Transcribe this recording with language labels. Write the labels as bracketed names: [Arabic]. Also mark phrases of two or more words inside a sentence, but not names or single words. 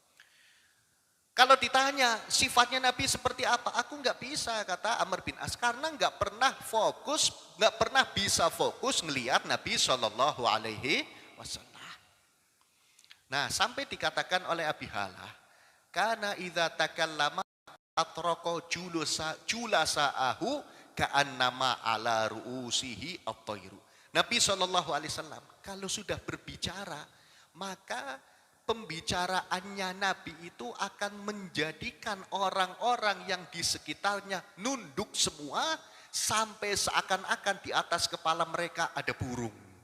[Indonesian] Kalau ditanya sifatnya Nabi seperti apa, aku nggak bisa, kata Amr bin As, karena nggak pernah bisa fokus ngelihat Nabi [Arabic] صلى الله عليه وسلم. [Indonesian] Nah, sampai dikatakan oleh Abi Halah, karena [Arabic] إذا تكلم أطرق جلساؤه كأنما على رؤوسهم الطير. [Indonesian] Nabi SAW kalau sudah berbicara, maka pembicaraannya Nabi itu akan menjadikan orang-orang yang di sekitarnya nunduk semua, sampai seakan-akan di atas kepala mereka ada burung.